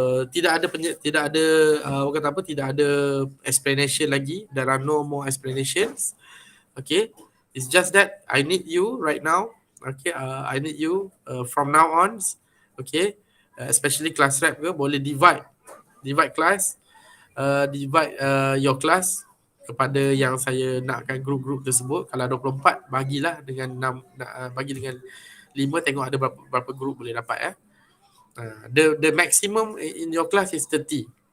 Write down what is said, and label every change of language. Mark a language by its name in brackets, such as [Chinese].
[Malay] Tidak ada orang kata apa, tidak ada explanation lagi. [English] There are no more explanations. Okay, it's just that I need you right now. Okay, I need you from now on. Okay, especially class rep ke, boleh divide class, divide your class [Malay] kepada yang saya nakkan grup-grup tersebut. Kalau 24, bagilah dengan 6, bagi dengan 5, tengok ada berapa grup boleh dapat ya. [English] The maximum in your class is 30.